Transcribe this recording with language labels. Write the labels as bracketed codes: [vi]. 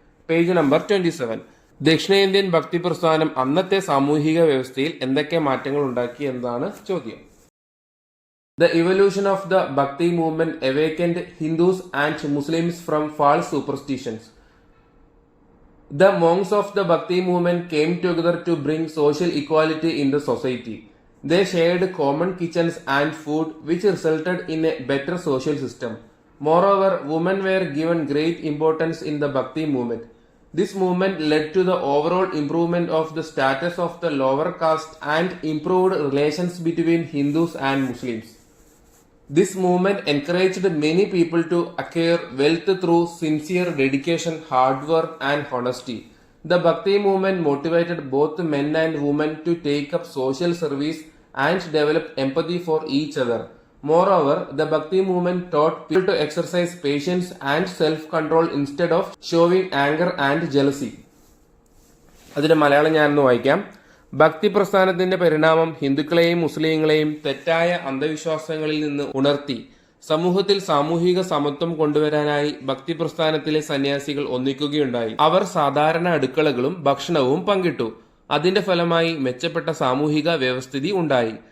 [ml] Page number 27. ദക്ഷിണേന്ത്യൻ ഭക്തി പ്രസ്ഥാനം അന്നത്തെ സാമൂഹിക വ്യവസ്ഥയിൽ എന്തൊക്കെ മാറ്റങ്ങൾ ഉണ്ടാക്കി എന്നതാണ് ചോദ്യം. [en] The evolution of the Bhakti movement awakened Hindus and Muslims from false superstitions. The monks of the Bhakti movement came together to bring social equality in the society. They shared common kitchens and food, which resulted in a better social system. Moreover, women were given great importance in the Bhakti movement. This movement led to the overall improvement of the status of the lower caste and improved relations between Hindus and Muslims. This movement encouraged many people to acquire wealth through sincere dedication, hard work, and honesty. The Bhakti movement motivated both men and women to take up social service and develop empathy for each other. Moreover, the Bhakti movement taught people to exercise patience and self-control instead of showing anger and jealousy. [ml] അതിന്റെ മലയാളം ഞാനൊന്ന് വായിക്കാം. ഭക്തി പ്രസ്ഥാനത്തിന്റെ പരിണാമം ഹിന്ദുക്കളെയും മുസ്ലിങ്ങളെയും തെറ്റായ അന്ധവിശ്വാസങ്ങളിൽ നിന്ന് ഉണർത്തി സമൂഹത്തിൽ സാമൂഹിക സമത്വം കൊണ്ടുവരാനായി ഭക്തി പ്രസ്ഥാനത്തിലെ സന്യാസികൾ ഒന്നിക്കുകയുണ്ടായി. അവർ സാധാരണ അടുക്കളകളും ഭക്ഷണവും പങ്കിട്ടു. അതിന്റെ ഫലമായി മെച്ചപ്പെട്ട സാമൂഹിക വ്യവസ്ഥിതി ഉണ്ടായി.